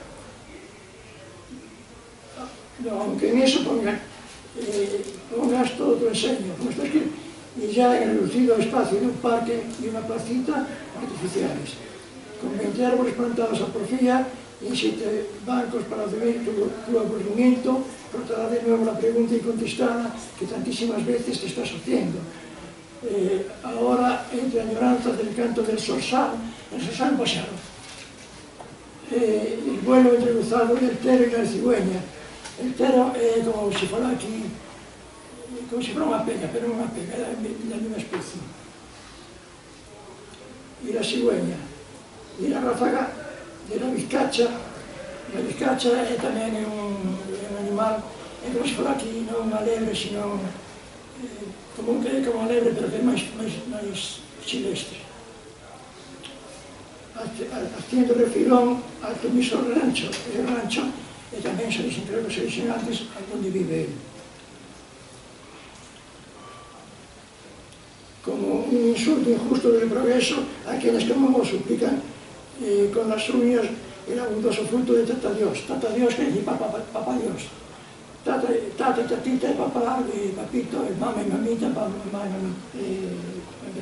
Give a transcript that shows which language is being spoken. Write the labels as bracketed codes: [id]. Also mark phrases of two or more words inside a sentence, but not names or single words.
[es] Aunque en eso pongas todo tu enseño, como está escrito, y ya en el lucido espacio de un parque y una placita artificiales, con 20 árboles plantados a porfía y 7 bancos para ver tu aburrimiento, brotará de nuevo la pregunta incontestada que tantísimas veces te estás haciendo. Ahora, entre añoranzas del canto del zorzal, el zorzal pasado, el vuelo entreluzado del tero y la cigüeña. [gl] El tero é como se fora aquí, como se fora unha pega, pero non unha pega, é da mesma especie. [es] E la cigüeña, e la ráfaga de la vizcacha. [gl] La vizcacha tamén é un animal, é como se fora aquí, non unha lebre, sino como a lebre, pero que é máis silvestre. [es] Haciendo refilón al mismo rancho, [gl] e tamén se dixen, creo que se dixen antes, onde vive él. [es] Como un insulto injusto del progreso a quienes como lo suplican con las uñas el abundoso fruto de Tata Dios. Tata Dios quiere decir Papá Dios. Tata, tatita, papá, papito, mamá y mamita, mamá y mamita.